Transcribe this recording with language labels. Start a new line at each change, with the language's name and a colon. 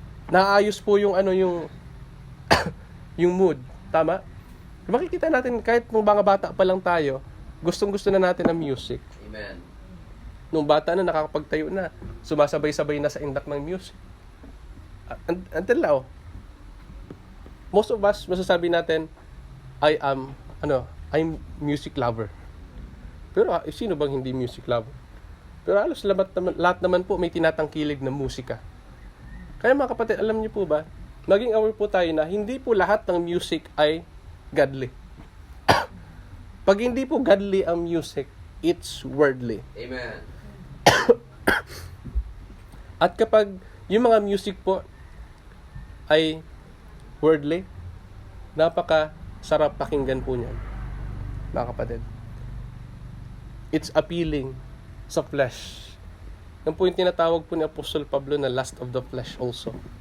Filipino: Naayos po yung yung mood. Tama? Makikita natin, kahit nung mga bata pa lang tayo, gustong-gusto na natin ang music. Amen. Nung bata na, nakakapagtayo na, sumasabay-sabay na sa indak ng music.
English: Until now. most of us,
Filipino: masasabi natin,
English: I'm music lover.
Filipino: Pero sino bang hindi music lover? Pero halos lahat naman po may tinatangkilig na musika. Kaya mga kapatid, alam niyo po ba, maging aware po tayo na hindi po lahat ng music ay godly. Pag hindi po godly ang music, it's worldly. Amen. At kapag yung mga music po ay worldly, napaka sarap pakinggan po niyan, mga kapatid.
English: It's appealing
Filipino: sa flesh. Yan po yung tinatawag po ni Apostol Pablo na
English: lust of the flesh also.